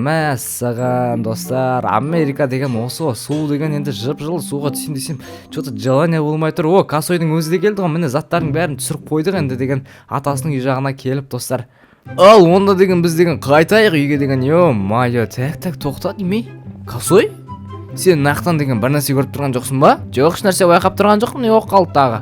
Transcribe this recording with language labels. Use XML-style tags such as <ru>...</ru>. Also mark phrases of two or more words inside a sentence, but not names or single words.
<kk>Мәссаған достар, Америка деген осы су деген енді жып-жылы суға түсейін десем,</kk> <ru>что-то желание</ru> <kk>болмай тұр. Косойдың өзі де келді ғой, міне заттардың бәрін түсіріп қойдық енді деген, атасының үй жағына келіп достар. Ал онда деген біз деген қайтайық үйге деген. Ё-моё, так тоқта демей. Косой? Сен нақтан деген бір нәрсе көріп тұрған жоқсың ба? Жоқ, еш нәрсе байқап тұрған жоқпын, не болып қалды тағы?</kk>